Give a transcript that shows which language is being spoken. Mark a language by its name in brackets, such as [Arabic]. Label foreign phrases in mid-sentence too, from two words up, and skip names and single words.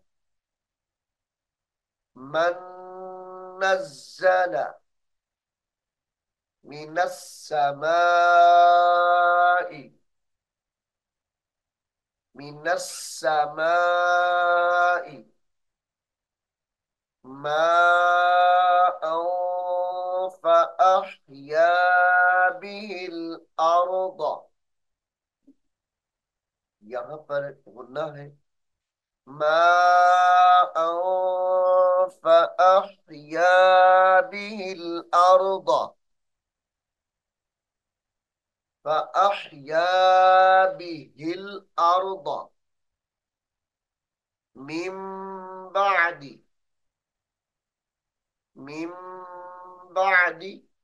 [Arabic] من نزّل من السماء من السماء ماءً فأحيا به الأرض. [Hindi] यहाँ पर गुन्ना है। [Arabic] ماءً فأحيا به الأرض فأحيا به الأرض من بعد من بعد